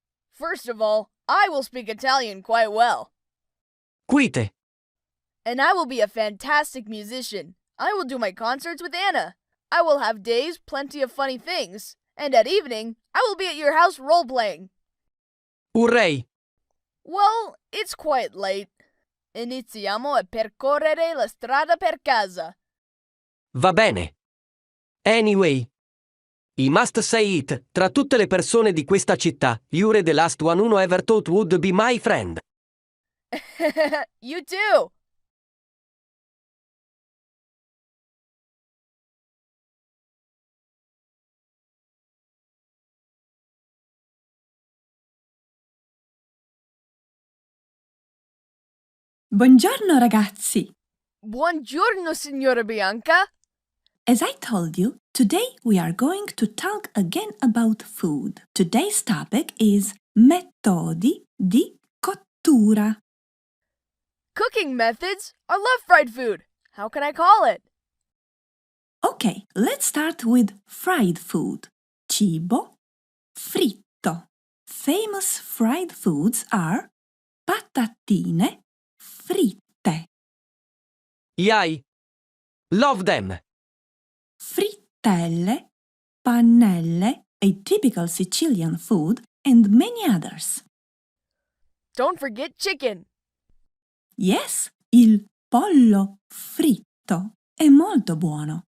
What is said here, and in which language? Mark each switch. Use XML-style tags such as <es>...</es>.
<en>First of all, I will speak Italian quite well. Quite. And I will be a fantastic musician. I will do my concerts with Anna. I will have days plenty of funny things. And at evening, I will be at your house role-playing. Hooray! Well, it's quite late.</en> <it>Iniziamo a percorrere la strada per casa. Va bene.</it> <en>Anyway, I must say it,</en> <it>tra tutte le persone di questa città,</it> <en>you're the last one who ever thought would be my friend. You too!</en> <it>Buongiorno ragazzi! Buongiorno, signora Bianca!</it> <en>As I told you, today we are going to talk again about food. Today's topic is</en> <it>metodi di cottura.</it> <en>Cooking methods? I love fried food. How can I call it? Okay, let's start with fried food.</en> <it>Cibo fritto.</it> <en>Famous fried foods are patatine fritte. Yay! Love them! Frittelle, pannelle, a typical Sicilian food, and many others. Don't forget chicken.</en> <it>Yes, il pollo fritto è molto buono.</it>